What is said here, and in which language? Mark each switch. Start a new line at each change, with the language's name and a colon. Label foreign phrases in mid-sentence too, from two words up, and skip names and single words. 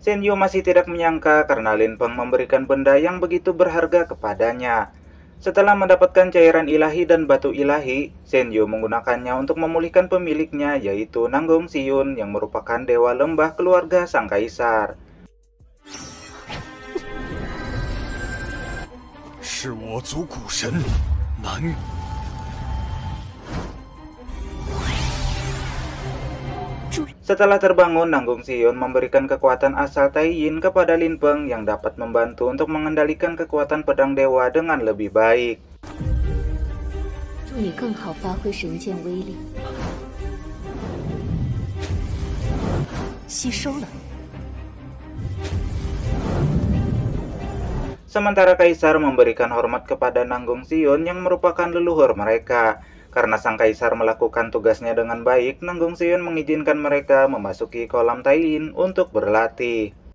Indonesian: Senyu masih tidak menyangka karena Lin Peng memberikan benda yang begitu berharga kepadanya. Setelah mendapatkan cairan ilahi dan batu ilahi, Senyu menggunakannya untuk memulihkan pemiliknya, yaitu Nanggong Siun yang merupakan dewa lembah keluarga sang kaisar.
Chinese: 是我族古神南。
Indonesian: Setelah terbangun, Nanggong Siun memberikan kekuatan asal Taiyin kepada Lin Peng yang dapat membantu untuk mengendalikan kekuatan pedang dewa dengan lebih baik.
Chinese: 助你更好发挥神剑威力。吸收了。
Indonesian: Sementara kaisar memberikan hormat kepada Nanggong Siun yang merupakan leluhur mereka. Karena sang kaisar melakukan tugasnya dengan baik, Nanggong Siun mengizinkan mereka memasuki kolam Taiyin untuk berlatih.